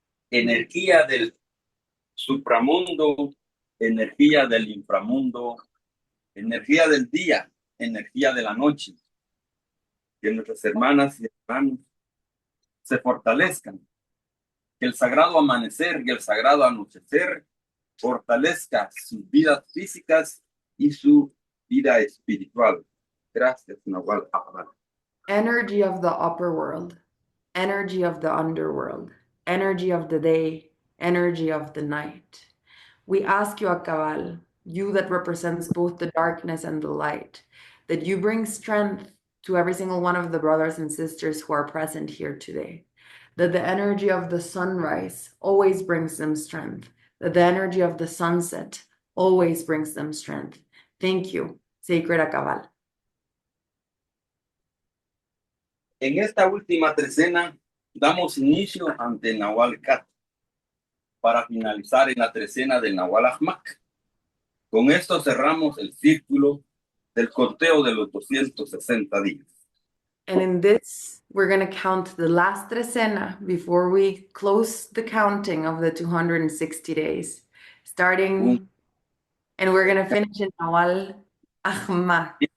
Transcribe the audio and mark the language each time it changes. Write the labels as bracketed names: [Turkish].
[Spanish] Energía del supramundo, energía del inframundo, energía del día, energía de la noche. Que nuestras hermanas y hermanos se fortalezcan. Que el sagrado amanecer y el sagrado anochecer fortalezca sus vidas físicas y su vida espiritual. Gracias, Nahual Akabal. [English] Energy of the upper world, energy of the underworld, energy of the day, energy of the night. We ask you, Akabal, you that represents both the darkness and the light, that you bring strength to every single one of the brothers and sisters who are present here today. That the energy of the sunrise always brings them strength. That the energy of the sunset always brings them strength. Thank you, Sacred Akabal. [Spanish] En esta última trecena damos inicio ante Nahual Kat para finalizar en la trecena del Nahual Ahmak. Con esto cerramos el círculo del conteo de los 260 días. [English] And in this, we're going to count the last trecena before we close the counting of the 260 days. Starting, and we're going to finish in Nawal Ahmak.